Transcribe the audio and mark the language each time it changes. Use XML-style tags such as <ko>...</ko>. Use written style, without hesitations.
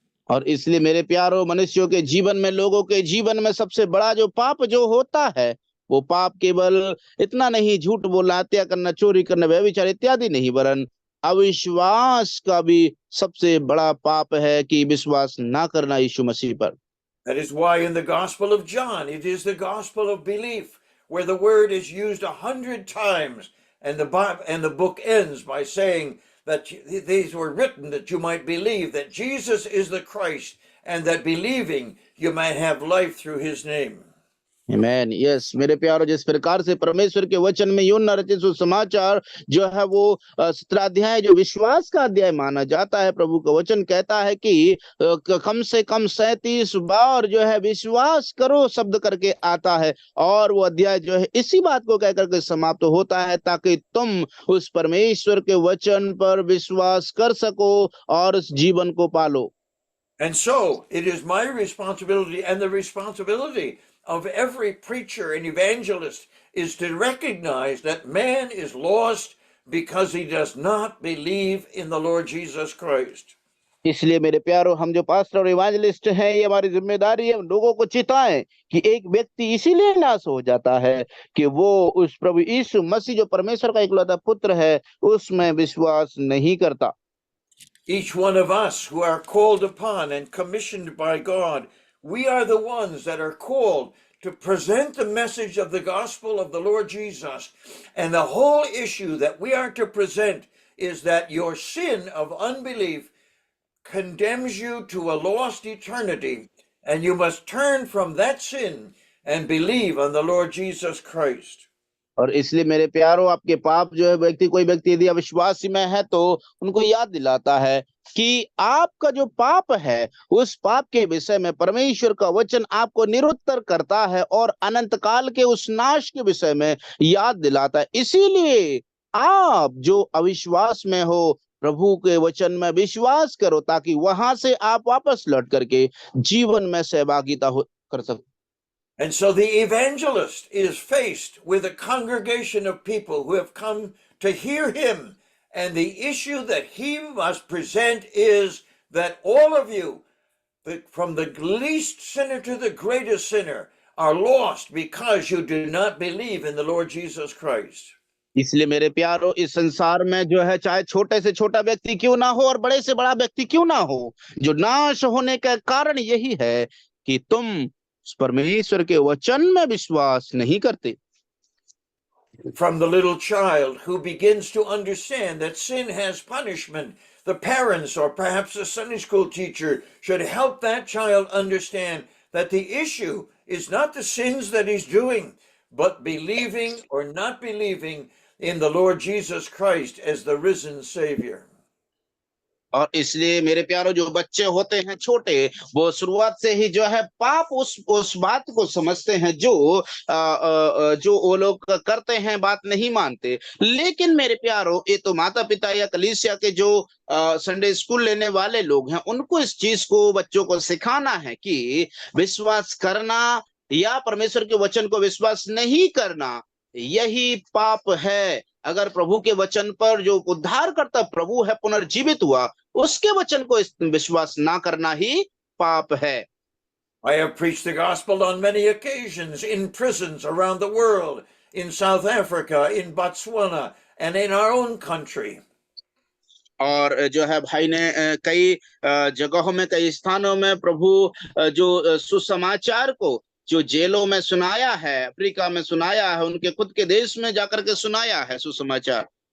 <hi>और इसलिए मेरे प्यारो, मनुष्यों के जीवन में, लोगों के जीवन में सबसे बड़ा जो पाप जो होता है, वो पाप केवल इतना नहीं, झूठ बोलना, हत्या करना, चोरी करना, व्यभिचार इत्यादि नहीं, वरन अविश्वास का भी सबसे बड़ा पाप है कि विश्वास ना करना यीशु मसीह पर।</hi> <en>That is why in the Gospel of John, it is the gospel of belief, where the word is used 100 times, and the book ends by saying that these were written that you might believe that Jesus is the Christ, and that believing you might have life through his name.</en> <hi>आमीन। Yes मेरे प्यारो, जिस प्रकार से परमेश्वर के वचन में यूहन्ना रचित सुसमाचार जो है वो 17 अध्याय जो विश्वास का अध्याय माना जाता है, प्रभु का वचन कहता है कि कम से कम 37 बार जो है विश्वास करो शब्द करके आता है, और वो अध्याय जो है इसी बात को कहकर के समाप्त होता है ताकि तुम उस परमेश्वर के वचन पर विश्वास कर सको और उस जीवन को पालो।</hi> <en>And so it is my responsibility and the responsibility of every preacher and evangelist is to recognize that man is lost because he does not believe in the Lord Jesus Christ.</en> <hi>इसलिए मेरे प्यारो, हम जो pastor और इवांजलिस्ट हैं, ये हमारी जिम्मेदारी है लोगों को चिताएं कि एक व्यक्ति इसीलिए नाश हो जाता है कि वो उस प्रभु यीशु मसीह जो परमेश्वर का इकलौता पुत्र है उसमें विश्वास नहीं करता।</hi> <en>Each one of us who are called upon and commissioned by God, we are the ones that are called to present the message of the gospel of the Lord Jesus. And the whole issue that we are to present is that your sin of unbelief condemns you to a lost eternity, and you must turn from that sin and believe on the Lord Jesus Christ.</en> <hi>और इसलिए मेरे प्यारो, आपके पाप जो है कोई व्यक्ति यदि अविश्वासी में है तो उनको याद दिलाता है कि आपका जो पाप है उस पाप के विषय में परमेश्वर का वचन आपको निरुत्तर करता है और अनंत काल के उस नाश के विषय में याद दिलाता है। इसीलिए आप जो अविश्वास में हो, प्रभु के वचन में विश्वास करो ताकि वहां से आप वापस लौट करके जीवन में सहभागिता कर सको।</hi> <en>And so the evangelist is faced with a congregation of people who have come to hear him. And the issue that he must present is that all of you, from the least sinner to the greatest sinner, are lost because you do not believe in the Lord Jesus Christ.</en> <hi>इसलिए मेरे प्यारो, इस संसार में जो है चाहे छोटे से छोटा व्यक्ति क्यों ना हो और बड़े से बड़ा व्यक्ति क्यों ना हो, जो नाश होने का कारण यही है कि तुम परमेश्वर के वचन में विश्वास नहीं करते।</hi> <en>From the little child who begins to understand that sin has punishment, the parents or perhaps the Sunday school teacher should help that child understand that the issue is not the sins that he's doing, but believing or not believing in the Lord Jesus Christ as the risen Savior.</en> <hi>और इसलिए मेरे प्यारो, जो बच्चे होते हैं छोटे, वो शुरुआत से ही जो है पाप उस बात को समझते हैं जो जो वो लोग करते हैं, बात नहीं मानते। लेकिन मेरे प्यारो, ये तो माता पिता या कलीसिया के जो संडे स्कूल लेने वाले लोग हैं, उनको इस चीज को बच्चों को सिखाना है कि विश्वास करना या परमेश्वर के वचन को विश्वास नहीं करना, यही पाप है। अगर प्रभु के वचन पर, जो उद्धार करता प्रभु है, पुनर्जीवित हुआ, उसके वचन को विश्वास ना करना ही पाप है।</hi> <en>I have preached the gospel on many occasions in prisons around the world, in South Africa, in Botswana, and in our own country.</en> <hi>और जो है भाई ने कई जगहों में, कई स्थानों में प्रभु जो सुसमाचार को जो जेलों में सुनाया है, अफ्रीका में सुनाया है, उनके खुद के देश में जाकर के सुनाया है सुसमाचार।</hi>